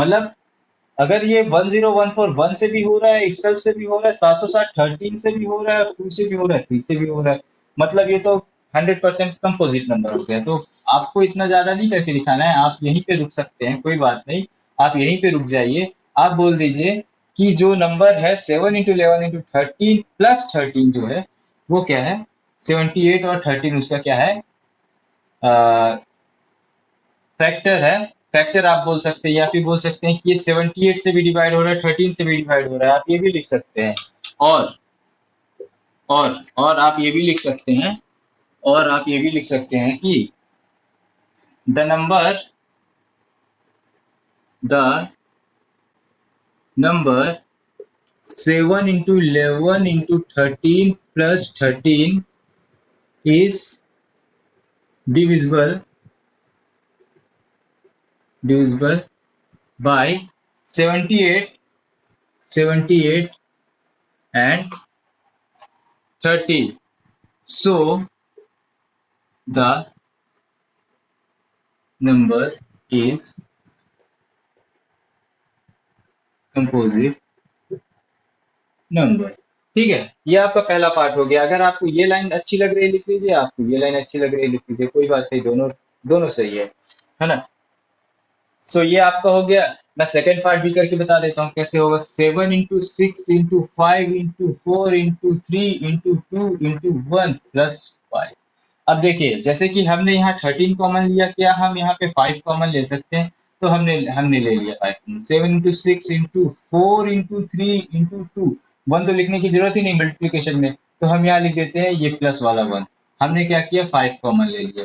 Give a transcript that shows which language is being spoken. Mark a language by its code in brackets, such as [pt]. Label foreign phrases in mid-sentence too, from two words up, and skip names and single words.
[hi] मतलब अगर ये 1014 1 से भी हो रहा है, itself से भी हो रहा है, साथों साथ 13 से भी हो रहा है, 2 से भी हो रहा है, 3 से भी हो रहा है, मतलब ये तो 100% [en] composite number [hi] हो गया। तो आपको इतना ज्यादा नहीं करके दिखाना है, आप यहीं पे रुक सकते हैं, कोई बात नहीं, आप यहीं पे रुक जाइए। आप बोल दीजिए कि जो नंबर है [en] 7 into 11 into 13 plus 13 [hi] जो है वो क्या है, 78 और 13 उसका क्या है, फैक्टर है। फैक्टर आप बोल सकते हैं, या फिर बोल सकते हैं कि ये 78 से भी डिवाइड हो रहा है, 13 से भी डिवाइड हो रहा है, आप ये भी लिख सकते हैं। और और आप ये भी लिख सकते हैं, और आप ये भी लिख सकते हैं कि द [en] नंबर 7 into 11 into 13 plus 13 is divisible by 78 and 30. So the number is composite नंबर। [hi] ठीक है, ये आपका पहला पार्ट हो गया। अगर आपको ये लाइन अच्छी लग रही है लिख लीजिए, आपको ये लाइन अच्छी लग रही है लिख लीजिए, कोई बात नहीं, दोनों दोनों सही है ना। सो ये आपका हो गया। मैं [en] second part [hi] भी करके बता देता हूँ कैसे होगा। [en] 7 into 6 into 5 into 4 into 2 into 1 plus 5। [hi] अब देखिए, जैसे कि हमने यहाँ 13 कॉमन लिया, क्या हम यहाँ पे 5 कॉमन ले सकते हैं, तो हमने हमने ले लिया 5 कॉमन। [en] 7 into 6 into 4 into 3 into 2, [hi] वन तो लिखने की जरूरत ही नहीं मल्टीप्लीकेशन में, तो हम यहाँ लिख देते हैं ये प्लस वाला वन। हमने क्या किया, 5 कॉमन ले लिया।